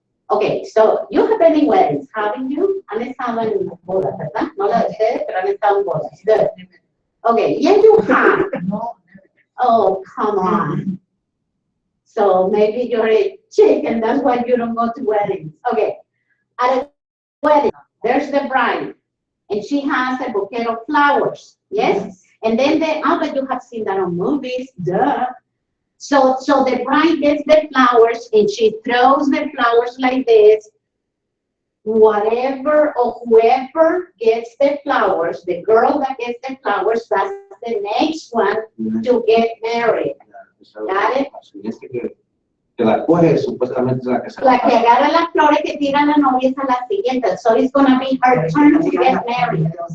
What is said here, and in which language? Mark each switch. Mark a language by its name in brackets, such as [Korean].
[English] Okay, so you have been in weddings, haven't you? [Spanish] Han estado en bodas, ¿verdad? No la de ustedes, pero han estado en bodas. [English] Good. Okay, yes, you have. Oh, come on. So maybe you're a chick and that's why you don't go to weddings. Okay, at a wedding, there's the bride and she has a bouquet of flowers, yes? And then but you have seen that on movies, duh. So the bride gets the flowers and she throws the flowers like this. Whatever or whoever gets the flowers, the girl that gets the flowers, that's the next one to get married. Got it? [Spanish] Que la coge supuestamente es la que se La que agarra las flores que tira la novia es a la siguiente. [English] So it's gonna be her turn to get married.